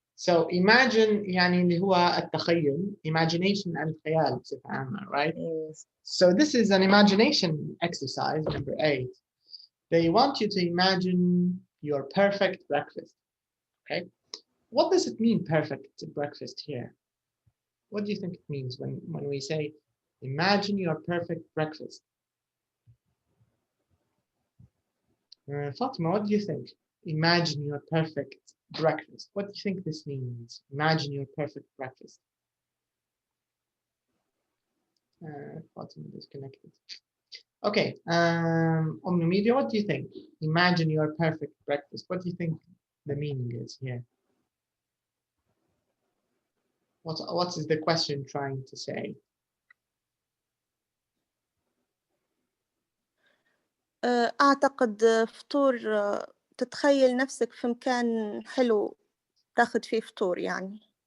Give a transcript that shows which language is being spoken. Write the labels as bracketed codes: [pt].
[en] So imagine [ar] يعني اللي هو التخيل, imagination الخيال بصفة عامة, right? [en] Yes. So this is an imagination exercise, number 8. They want you to imagine your perfect breakfast, okay? What does it mean, perfect breakfast here? What do you think it means when we say, imagine your perfect breakfast? Fatima, what do you think? Imagine your perfect breakfast. What do you think this means? Imagine your perfect breakfast. Fatima disconnected. Okay, Media, what do you think? Imagine your perfect breakfast. What do you think the meaning is here? What is the question trying to say? [ar] أعتقد فطور تتخيل نفسك في مكان حلو تاخد فيه فطور يعني.